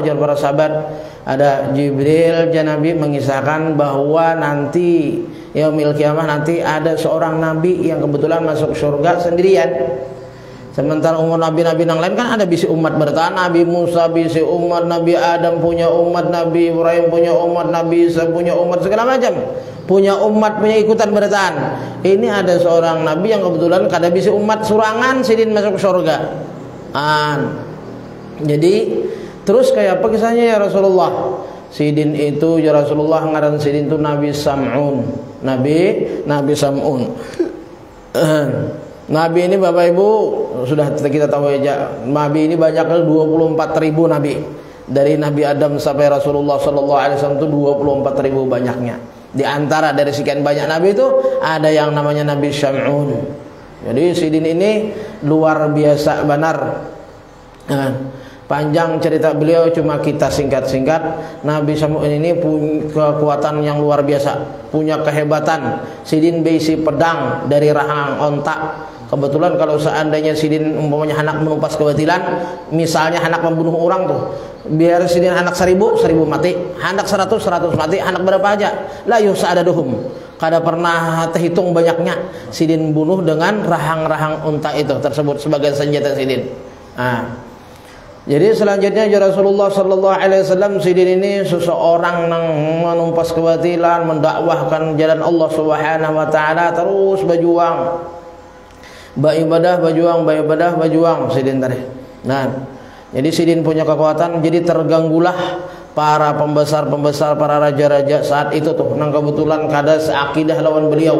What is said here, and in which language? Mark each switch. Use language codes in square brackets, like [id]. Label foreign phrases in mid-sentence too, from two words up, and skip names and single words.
[bjn] Ujar para sahabat, ada Jibril Nabi mengisahkan bahwa nanti [ar] يوم القيامة [bjn] nanti ada seorang nabi yang kebetulan masuk surga sendirian. Sementara umur nabi-nabi yang lain kan ada bisi umat bertahan, Nabi Musa bisi umat, Nabi Adam punya umat, Nabi Ibrahim punya umat, Nabi Isa punya umat, segala macam punya umat, punya ikutan bertahan. Ini ada seorang nabi yang kebetulan kada bisi umat surangan sidin masuk surga. Jadi terus kayak apa kisahnya [ar] يا رسول الله? [bjn] Sidin itu [ar] يا رسول الله, [bjn] ngaran sidin itu Nabi Sam'un. Nabi Sam'un. [id] Nabi ini Bapak Ibu sudah kita tahu aja, Nabi ini banyaknya 24.000 nabi. Dari Nabi Adam sampai Rasulullah [ar] صلى الله عليه وسلم [id] itu 24.000 banyaknya. Di antara dari sekian banyak nabi itu ada yang namanya Nabi Syam'un. [bjn] Jadi Sidin ini luar biasa benar. [id] Nah, panjang cerita beliau, cuma kita singkat-singkat. Nabi Syam'un ini punya kekuatan yang luar biasa, punya kehebatan. [bjn] Sidin berisi pedang dari rahang onta. Kebetulan kalau seandainya Sidin umpamanya hendak menumpas kebatilan, misalnya hendak membunuh orang tuh, biar Sidin hendak 1000 mati, hendak 100 mati, hendak berapa aja, [ar] لا يعددهم, [bjn] kada pernah terhitung banyaknya Sidin bunuh dengan rahang-rahang unta itu tersebut sebagai senjata Sidin. Nah, jadi selanjutnya Rasulullah [ar] صلى الله عليه وسلم [bjn] Sidin ini seseorang yang menumpas kebatilan, mendakwahkan jalan Allah [ar] سبحانه وتعالى, [bjn] terus berjuang. Beribadah berjuang Sidin tadi. Nah, jadi Sidin punya kekuatan, jadi terganggulah para pembesar-pembesar, para raja-raja saat itu tuh, nang kebetulan kada seakidah lawan beliau.